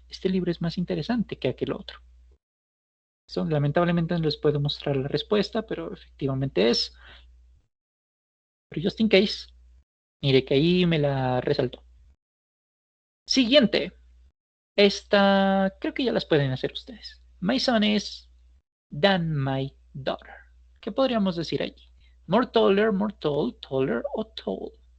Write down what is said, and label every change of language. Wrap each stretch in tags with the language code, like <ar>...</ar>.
<es>Este libro es más interesante que aquel otro. Lamentablemente no les puedo mostrar la respuesta, pero efectivamente es. Pero</es> <en>just in case,</en> <es>mire que ahí me la resaltó. Siguiente. Esta creo que ya las pueden hacer ustedes.</es> <en>My son is than my daughter.</en> <es>¿Qué podríamos decir allí?</es> <en>More taller, more tall, taller</en> <es>o tall.</es>